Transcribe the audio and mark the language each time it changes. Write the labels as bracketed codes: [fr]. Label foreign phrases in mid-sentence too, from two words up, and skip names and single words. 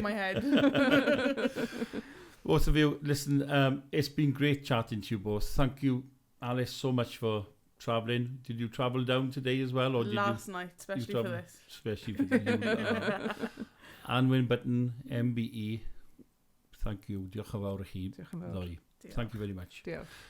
[en] In the back of my head. Both of you, listen, it's been great chatting to you both. Thank you, Alice, so much for travelling. Did you travel down today as well? Or Last night, especially for this. Especially for you. Anwen Butten MBE. Thank you. [cy] Diolch yn fawr i chi. Diolch yn fawr. [en] Thank you very much. [cy] Diolch.